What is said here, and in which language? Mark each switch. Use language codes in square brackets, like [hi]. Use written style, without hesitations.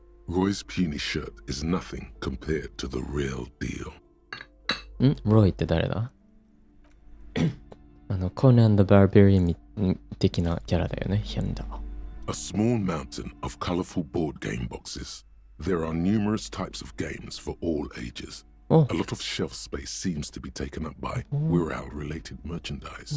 [en] Roy's puny shirt is nothing compared to the real deal. [ja] ロイって誰だコナン・ザ・バーベリアン的なキャラだよね、ヒンダー。 [en] A small mountain of colorful board game boxes. There are numerous types of games for all ages. お A lot of shelf space seems to be taken up by Wirral-related merchandise.